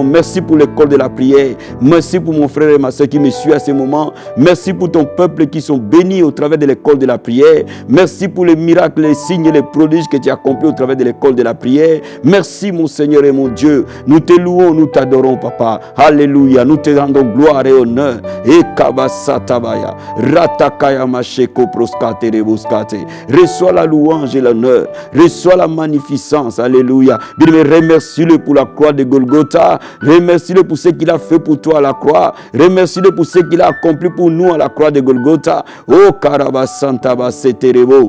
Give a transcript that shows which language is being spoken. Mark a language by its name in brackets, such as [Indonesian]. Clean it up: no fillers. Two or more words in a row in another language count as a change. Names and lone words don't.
[French] Merci pour l'école de la prière. Merci pour mon frère et ma soeur qui me suivent à ce moment. Merci pour ton peuple qui sont bénis au travers de l'école de la prière. Merci pour les miracles, les signes et les prodiges que tu as accomplis au travers de l'école de la prière. Merci, mon Seigneur et mon Dieu. Nous te louons, nous t'adorons, Papa. Alléluia. Nous te rendons gloire et honneur. Et kabasatabaya. Ratakaya macheko proskate rebuscate. Reçois la louange et l'honneur. Reçois la magnificence. Alléluia. Bien, remercie-le pour la croix de Golgotha. Remercie-le pour ce qu'il a fait pour toi à la croix. Remercie-le pour ce qu'il a accompli pour nous à la croix de Golgotha. Oh, Karabasantaba Seterebo.